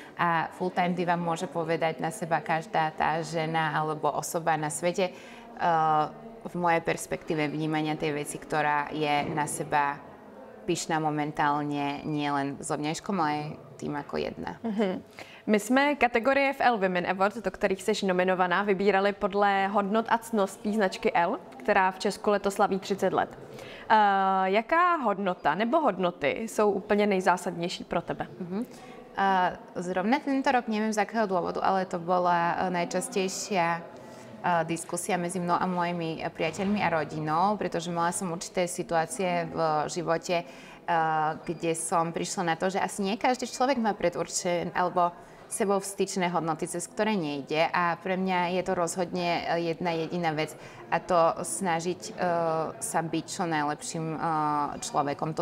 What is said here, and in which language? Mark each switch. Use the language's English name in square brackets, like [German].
[Slovak] A full-time diva môže povedať na seba každá tá žena alebo osoba na svete, v mojej perspektíve vnímania tej veci, ktorá je na seba pyšná momentálně nielen zovnějškom, ale aj tým ako jedna. [Czech] My jsme kategorie v L Women Awards, do kterých jsi nominovaná, vybírali podle hodnot a ctností značky L, která v Česku letos slaví 30 let. Jaká hodnota nebo hodnoty jsou úplně nejzásadnější pro tebe? [Slovak] Zrovna tento rok, neviem z akého dôvodu, ale to bola najčastejšia diskusia medzi mnou a mojimi priateľmi a rodinou, pretože mala som určité situácie v živote, kde som prišla na to, že asi nie každý človek má predurčené alebo sebou vstyčné hodnoty, cez ktoré nejde, a pre mňa je to rozhodne jedna jediná vec, a to snažiť sa byť čo najlepším človekom.